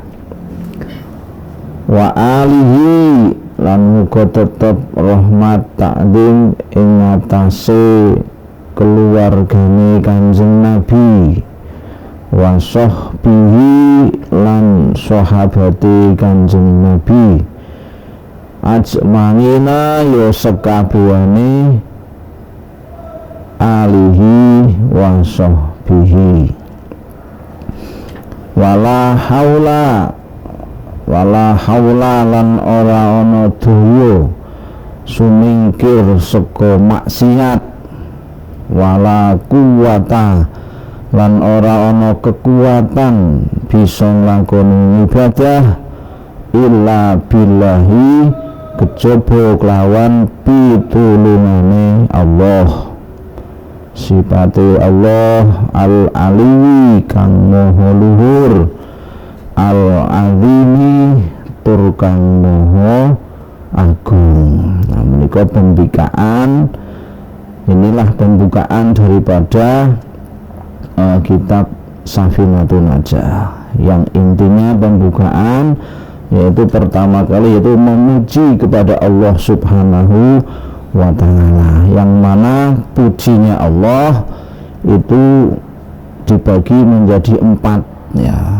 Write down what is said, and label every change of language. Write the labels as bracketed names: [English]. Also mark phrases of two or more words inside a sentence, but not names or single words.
[Arabic] Wa alihi [Javanese] lan muga tetep rahmat takdim ing atase keluargane Kanjeng Nabi, [Arabic] wa sahbihi [Javanese] lan sahabate Kanjeng Nabi, ajmanina ya sekabehane [Arabic] alihi wa sahbihi. Wala haula [Javanese] lan ora ana daya sumingkir saka maksiat, [Arabic] wala quwata [Javanese] lan ora ana kekuatan bisa nglakoni ibadah [Arabic] illa billahi, [Javanese] kejaba kelawan pitulungane Allah. Sifate Allah al-aliwi kang maha luhur, al-azimi tur kang maha agung. [Indonesian] Nah, menika pembukaan, inilah pembukaan daripada kitab Safinatun Najah, yang intinya pembukaan yaitu pertama kali yaitu memuji kepada Allah [Arabic] Subhanahu wa ta'ala, [Indonesian] yang mana pujinya Allah itu dibagi menjadi 4 ya.